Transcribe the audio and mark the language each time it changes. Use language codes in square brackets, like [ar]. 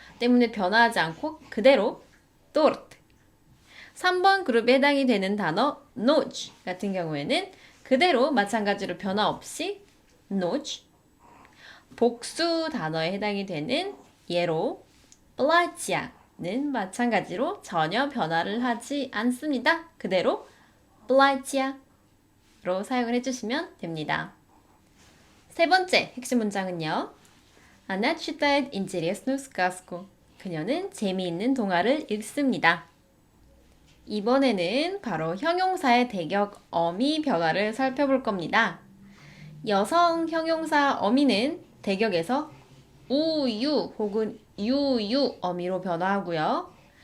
[ko] 때문에 변화하지 않고 그대로 또르트. 3번 그룹에 해당이 되는 단어 노즈 같은 경우에는 그대로 마찬가지로 변화 없이 노즈. 복수 단어에 해당이 되는 예로 플라치아는 마찬가지로 전혀 변화를 하지 않습니다. 그대로 플라치아로 사용을 해주시면 됩니다. 세 번째 핵심 문장은요. [ru] Она читает интересную сказку. [ko] 그녀는 재미있는 동화를 읽습니다. 이번에는 바로 형용사의 대격 어미 변화를 살펴볼 겁니다. 여성 형용사 어미는 대격에서 우유 혹은 유유 어미로 변화하고요.